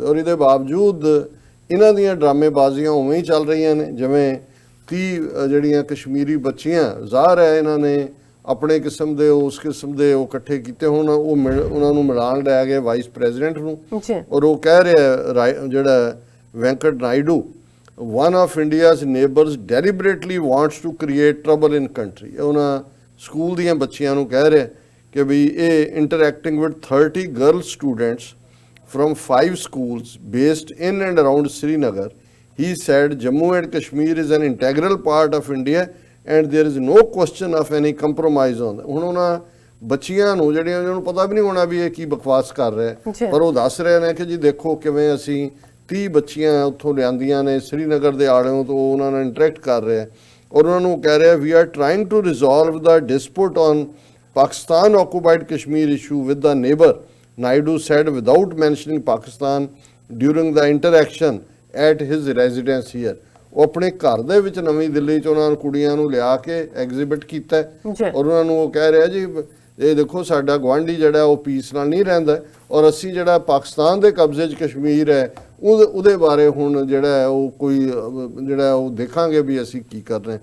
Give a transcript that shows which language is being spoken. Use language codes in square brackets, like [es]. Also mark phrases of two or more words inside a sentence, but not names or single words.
[pa] ਔਰ ਇਹਦੇ ਬਾਵਜੂਦ ਇਹਨਾਂ ਦੀਆਂ ਡਰਾਮੇਬਾਜ਼ੀਆਂ ਉਵੇਂ ਹੀ ਚੱਲ ਰਹੀਆਂ ਨੇ। ਜਿਵੇਂ 30 ਜਿਹੜੀਆਂ ਕਸ਼ਮੀਰੀ ਬੱਚੀਆਂ, ਜ਼ਾਹਰ ਹੈ ਇਹਨਾਂ ਨੇ ਆਪਣੇ ਕਿਸਮ ਦੇ ਉਸ ਕਿਸਮ ਦੇ ਉਹ ਇਕੱਠੇ ਕੀਤੇ, ਹੁਣ ਉਹ ਉਹਨਾਂ ਨੂੰ ਮਿਲਾਣ ਲੈ ਗਏ ਵਾਈਸ ਪ੍ਰੈਜ਼ੀਡੈਂਟ ਨੂੰ ਔਰ ਉਹ ਕਹਿ ਰਿਹਾ ਜਿਹੜਾ ਵੈਂਕਟ ਨਾਇਡੂ, [en] one of India's neighbors deliberately wants to create trouble in country। [pa] ਉਹਨਾਂ ਸਕੂਲ ਦੀਆਂ ਬੱਚੀਆਂ ਨੂੰ ਕਹਿ ਰਿਹਾ ਕਿ ਵੀ ਇਹ [en] interacting with 30 girl students from 5 schools based in and around Srinagar, he said Jammu and Kashmir is an integral part of India and there is no question of any compromise on that। [pa] ਹੁਣ ਉਹਨਾਂ ਬੱਚੀਆਂ ਨੂੰ ਜਿਹੜੀਆਂ ਉਹਨਾਂ ਨੂੰ ਪਤਾ ਵੀ ਨਹੀਂ ਹੋਣਾ ਵੀ ਇਹ ਕੀ ਬਕਵਾਸ ਕਰ ਰਿਹਾ, ਪਰ ਉਹ ਦੱਸ ਰਹੇ ਨੇ ਕਿ ਜੀ ਦੇਖੋ ਕਿਵੇਂ ਅਸੀਂ 30 ਬੱਚੀਆਂ ਉੱਥੋਂ ਲਿਆਂਦੀਆਂ ਨੇ ਸ੍ਰੀਨਗਰ ਦੇ ਆੜਿਓਂ ਤੋਂ, ਉਹਨਾਂ ਨਾਲ ਇੰਟਰੈਕਟ ਕਰ ਰਿਹਾ ਔਰ ਉਹਨਾਂ ਨੂੰ ਕਹਿ ਰਿਹਾ [en] we are trying to resolve the dispute on Pakistan occupied Kashmir issue with the neighbor, Naidu said without mentioning Pakistan during the interaction at his residence here. [pa] ਉਹ ਆਪਣੇ ਘਰ ਦੇ ਵਿੱਚ ਨਵੀਂ ਦਿੱਲੀ 'ਚ ਉਹਨਾਂ ਨੂੰ ਕੁੜੀਆਂ ਨੂੰ ਲਿਆ ਕੇ ਐਗਜ਼ੀਬਿਟ ਕੀਤਾ ਔਰ ਉਹਨਾਂ ਨੂੰ ਉਹ ਕਹਿ ਰਿਹਾ ਜੀ ਇਹ ਦੇਖੋ ਸਾਡਾ ਗੁਆਂਢੀ ਜਿਹੜਾ ਉਹ ਪੀਸ ਨਾਲ ਨਹੀਂ ਰਹਿੰਦਾ ਔਰ ਅਸੀਂ ਜਿਹੜਾ ਪਾਕਿਸਤਾਨ ਦੇ ਕਬਜ਼ੇ 'ਚ ਕਸ਼ਮੀਰ ਹੈ ਉਹਦੇ ਬਾਰੇ ਹੁਣ ਜਿਹੜਾ ਉਹ ਕੋਈ ਜਿਹੜਾ ਉਹ ਦੇਖਾਂਗੇ ਵੀ ਅਸੀਂ ਕੀ ਕਰ ਰਹੇ।